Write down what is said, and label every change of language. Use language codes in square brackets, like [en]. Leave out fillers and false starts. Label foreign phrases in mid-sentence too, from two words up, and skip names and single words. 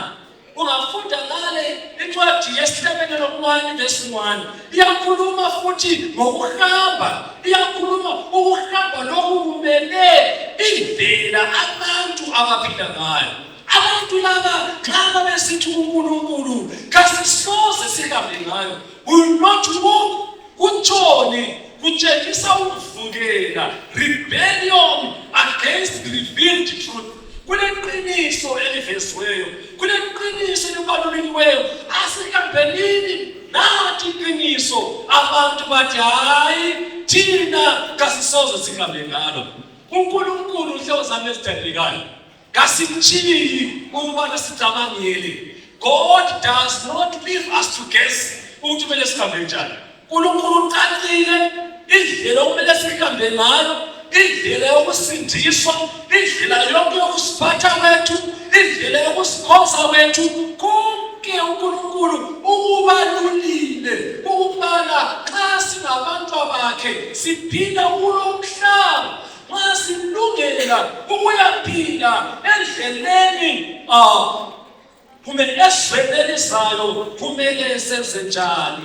[nd] Ungafunda ngale incwadi yesihlabelelo 1 verse 1 iyakhuluma futhi ngokuhamba iyakhuluma ukuhamba lokumele indlela abantu abaphila ngayo. Abantu laba xa besithi uNkulunkulu kasisoze sihambe ngayo [en] will not walk [nd] kutshoni kutshengisa ukuvukela [en] rebellion against the revealed truth. [nd] Kuneqiniso eliveziweyo kuneqiniso elibaluliweyo asikambelini nathi iqiniso abantu bathi hayi thina kasisoze sihambe ngalo. uNkulunkulu inhlobo zami ezithandekayo kasimthiyi ukubana sicabangele. [en] God does not leave us to guess [nd] ukuthi kumele sihambe njani. uNkulunkulu ucacile indlela okumele sihambe ngayo indlela yokusindiswa indlela yokusiphatha kwethu indlela yokusikhonza kwethu konke uNkulunkulu ukubalulile ukubana xa singabantu bakhe siphila kulo mhlaba xa silungela ukuyaphila endleleni kumele esizwelelisayo kumele senze njani.